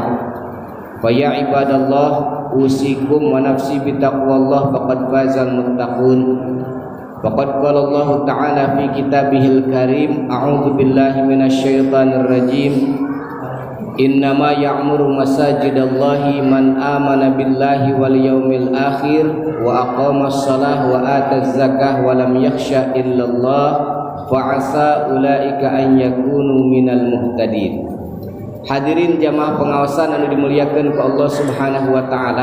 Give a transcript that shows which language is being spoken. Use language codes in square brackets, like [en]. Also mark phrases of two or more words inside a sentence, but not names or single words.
[ar] فيا عباد الله أوصيكم ونفسي بتقوى الله فقد فاز المتقون. فقد قال الله تعالى في كتابه الكريم أعوذ بالله من الشيطان الرجيم. إنما يعمر مساجد الله من آمن بالله واليوم الآخر وأقام الصلاة وآتى الزكاة ولم يخش إلا الله فعسى أولئك أن يكونوا من المهتدين. [su] Hadirin jamaah pengawasan anu dimuliakeun ku [ar] الله سبحانه وتعالى.